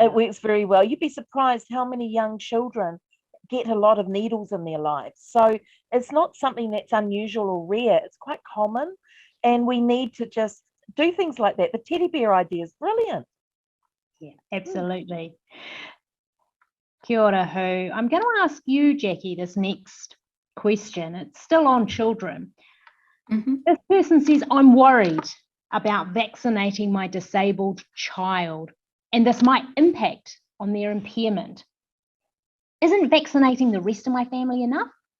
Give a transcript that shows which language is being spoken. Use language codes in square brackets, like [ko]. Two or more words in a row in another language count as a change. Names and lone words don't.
[en] It works very well. You'd be surprised how many young children get a lot of needles in their lives. So it's not something that's unusual or rare. It's quite common. And we need to just do things like that. The teddy bear idea is brilliant. Yeah, absolutely. [mi] Kia ora, Hu. [en] I'm going to ask you, Jackie, this next question. It's still on children. Mhm. This person says, I'm worried about vaccinating my disabled child, and this might impact on their impairment. Isn't vaccinating the rest of my family enough?